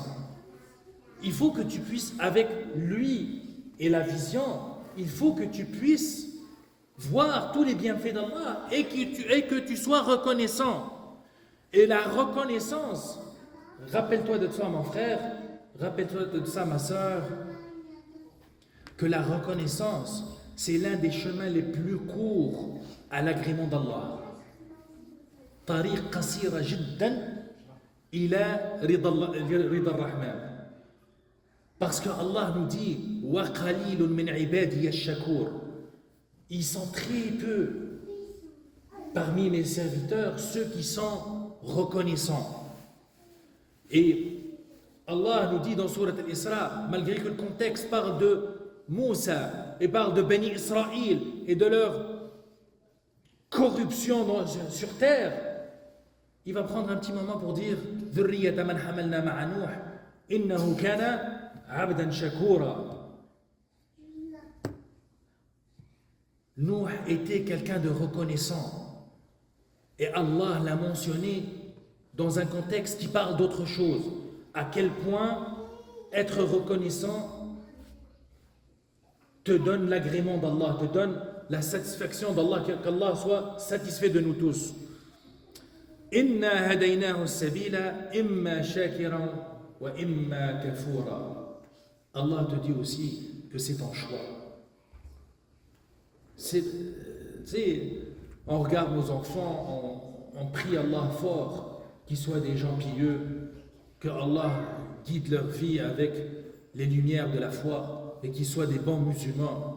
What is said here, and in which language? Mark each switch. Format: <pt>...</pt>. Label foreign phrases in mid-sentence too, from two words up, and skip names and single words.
<fr>Il faut que tu puisses, avec lui et la vision, il faut que tu puisses voir tous les bienfaits d'Allah et que tu sois reconnaissant. Et la reconnaissance, rappelle-toi de ça mon frère, rappelle-toi de ça ma soeur, que la reconnaissance, c'est l'un des chemins les plus courts à l'agrément d'Allah.</fr> <ar>طريق قصيرة جدا إلى رضا الرحمن.</ar> <fr>Parce que Allah nous dit</fr> <ar>وقليل من عبادي الشكور.</ar> <fr>Ils sont très peu parmi mes serviteurs ceux qui sont reconnaissants. Et Allah nous dit dans Sourate Al-Isra, malgré que le contexte parle de Moussa et parle de Bani Israël et de leur corruption sur terre, il va prendre un petit moment pour dire</fr> <ar>ذرية من حملنا مع نوح إنه كان عبدا شكورا.</ar> <fr>Nuh était quelqu'un de reconnaissant. Et Allah l'a mentionné dans un contexte qui parle d'autre chose. À quel point être reconnaissant te donne l'agrément d'Allah, te donne la satisfaction d'Allah, qu'Allah soit satisfait de nous tous.</fr> <ar>إنا هديناه السبيل إما شاكرا وإما كفورا.</ar> <fr>Allah te dit aussi que c'est ton choix. On regarde nos enfants, on prie Allah fort qu'ils soient des gens pieux, que Allah guide leur vie avec les lumières de la foi et qu'ils soient des bons musulmans.</fr>